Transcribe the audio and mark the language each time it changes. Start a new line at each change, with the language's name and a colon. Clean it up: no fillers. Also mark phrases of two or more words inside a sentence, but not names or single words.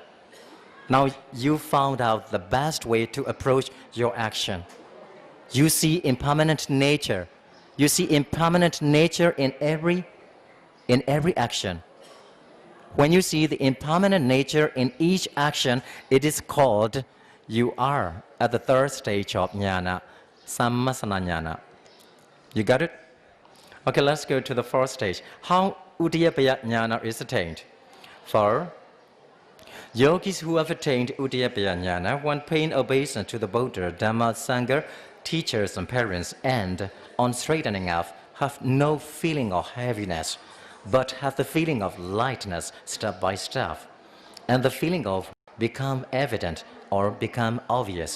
English: Now you found out the best way to approach your action. You see impermanent nature. You see impermanent nature in every action. When you see the impermanent nature in each action, it is called you are at the third stage of jnana,
Pali: sammasana jnana.
English: You got it? Okay, let's go to the fourth stage. How
Pali: Udayabbaya jnana
English: is attained? For yogis who have attained
Pali: Udayabbaya jnana,
English: when paying obeisance to the Buddha, Dhamma, Sangha, teachers and parents, and on straightening up, have no feeling of heaviness, but have the feeling of lightness step by step, and the feeling of become evident or become obvious.